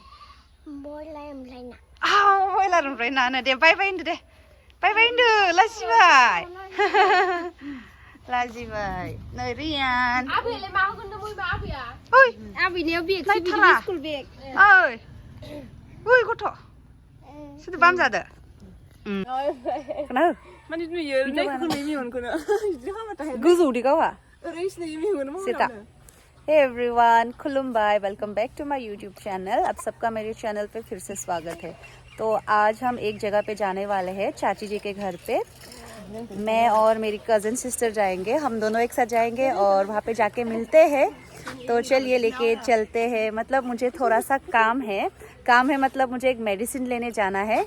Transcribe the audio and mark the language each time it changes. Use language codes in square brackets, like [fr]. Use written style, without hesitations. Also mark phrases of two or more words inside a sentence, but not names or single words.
[brx] बयलार ओमफ्राय नानो दे बाय होनदो दे बाय होनदो लाजिबाय नै रियान ओइ गथ' सोरदो बाम जादो गोजौदि गावहा [en] Hey everyone, [brx] खुलुमबाय [en] welcome back to my YouTube channel. [hi] आप सबका मेरे चैनल पे फिर से स्वागत है। तो आज हम एक जगह पे जाने वाले हैं, चाची जी के घर पे। मैं और मेरी [en] cousin sister [hi] जाएंगे, हम दोनों एक साथ जाएंगे और वहाँ पे जाके मिलते हैं। तो चलिए लेके चलते हैं। मतलब मुझे थोड़ा सा काम है मतलब मुझे एक मेडिसिन लेने जाना है।